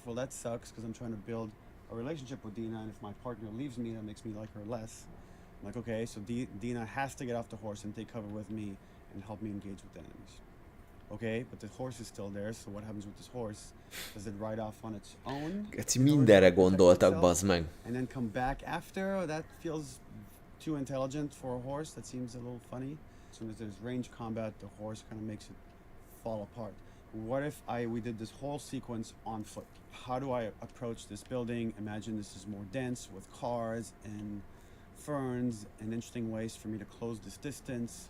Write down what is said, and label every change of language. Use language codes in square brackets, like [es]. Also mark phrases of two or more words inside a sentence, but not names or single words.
[en] Well, that sucks because I'm trying to build a relationship with Dina, and if my partner leaves me, that makes me like her less. I'm like, okay, so Dina has to get off the horse and take cover with me and help me engage with the enemies. Okay, but the horse is still there, so what happens with this horse? Does it ride off on its own? [hu] Geci, mindenre gondoltak, bazd meg. [en] And then come back after? That feels too intelligent for a horse. That seems a little funny. As soon as there's range combat, the horse kind of makes it fall apart. What if we did this whole sequence on foot? How do I approach this building? Imagine this is more dense with cars and ferns and interesting ways for me to close this distance.